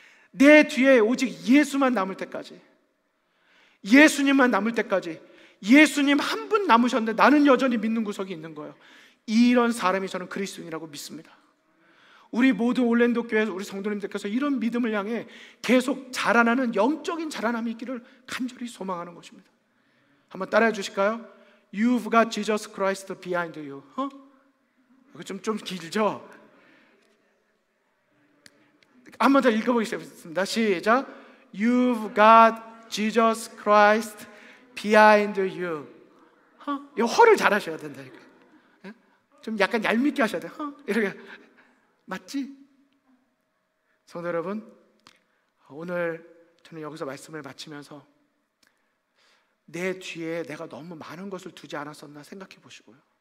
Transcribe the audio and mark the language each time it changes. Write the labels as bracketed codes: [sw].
[ko] 내 뒤에 오직 예수만 남을 때까지, 예수님만 남을 때까지, 예수님 한 분 남으셨는데 나는 여전히 믿는 구석이 있는 거예요. 이런 사람이 저는 그리스도인이라고 믿습니다. 우리 모든 올랜도 교회 우리 성도님들께서 이런 믿음을 향해 계속 자라나는 영적인 자라남이 있기를 간절히 소망하는 것입니다. 한번 따라해 주실까요? [en] You've got Jesus Christ behind you. [ko] 이거 좀 길죠? 한번 더 읽어보겠습니다. 시작. [en] You've got Jesus Christ behind you. [ko] 이 허를 잘 하셔야 된다니까. 좀 약간 얄밉게 하셔야 돼. 이렇게. 맞지? 성도 여러분, 오늘 저는 여기서 말씀을 마치면서 내 뒤에 내가 너무 많은 것을 두지 않았었나 생각해 보시고요,